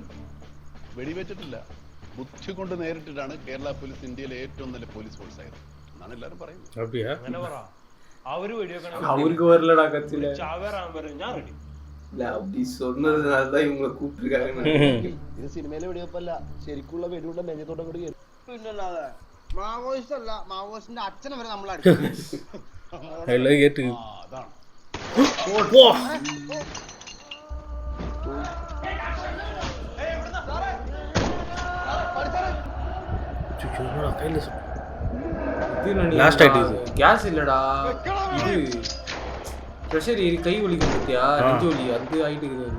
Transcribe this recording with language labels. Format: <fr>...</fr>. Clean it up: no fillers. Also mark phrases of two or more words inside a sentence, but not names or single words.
<ml>വെടിവെച്ചിട്ടില്ല, ബുദ്ധി കൊണ്ട് നേരിട്ടിട്ടാണ് കേരള പോലീസ് ഇന്ത്യയിലെ ഏറ്റവും നല്ല പോലീസ് ഫോഴ്സ് ആയത് എന്നാണ് എല്ലാവരും പറയുന്നത്. അങ്ങനെ പറ. അവര്</ml> <ta>அவருக்கு வரலடா கத்தில</ta> <ml>ചാവേറാൻ പറയും, ഞാൻ റെഡി.</ml> <ta>இல்ல அப்படி சொன்னதுனாலதான் இவங்களை கூப்பிட்டுருக்காங்க.</ta> <ml>ഇത് സിനിമയിലെ വെടിവെപ്പല്ല, ശരിക്കുള്ള വെടിയുടെ നെഞ്ഞത്തോടെ കൂടി കേറി. പിന്നല്ലാതെ മാവോയിസ്റ്റ് അല്ല, മാവോയിസ്റ്റിന്റെ അച്ഛനെ വരെ നമ്മൾ എല്ലാം കേട്ട് അതാണ്</ml> <ta>லாஸ்ட் ஆயிட்டு கேஸ் இல்லடா, இது ப்ரெஷர் ஏறி கை வலிக்கும் பத்தியா, நெஞ்சு வலி அது ஆயிட்டு இருக்குது.</ta>